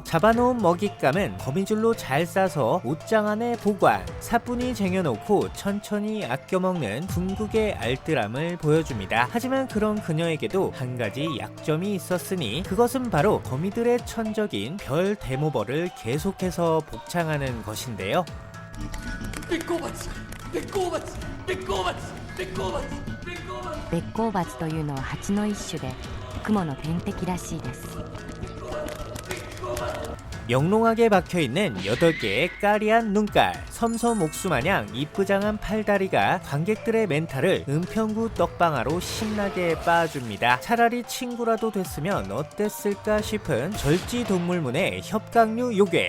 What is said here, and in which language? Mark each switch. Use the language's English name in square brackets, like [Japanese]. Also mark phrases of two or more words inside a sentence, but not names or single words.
[Korean] 잡아놓은 먹잇감은 거미줄로 잘 싸서 옷장 안에 보관, 사뿐히 쟁여놓고 천천히 아껴먹는 궁극의 알뜰함을 보여줍니다. 하지만 그런 그녀에게도 한 가지 약점이 있었으니 그것은 바로 거미들의 천적인 별 데모벌을 계속해서 복창하는 것인데요. [Japanese] べっこうばちべっこうばちべっこうばちべっこうばちべっこうばちべっこうバチというのは蜂の一種で雲の天敵らしいです。 [Korean] 영롱하게 박혀있는 8개의 까리한 눈깔, 섬섬 옥수마냥 이쁘장한 팔다리가 관객들의 멘탈을 은평구 떡방아로 신나게 빻아줍니다. 차라리 친구라도 됐으면 어땠을까 싶은 절지동물문의 협강류 요괴.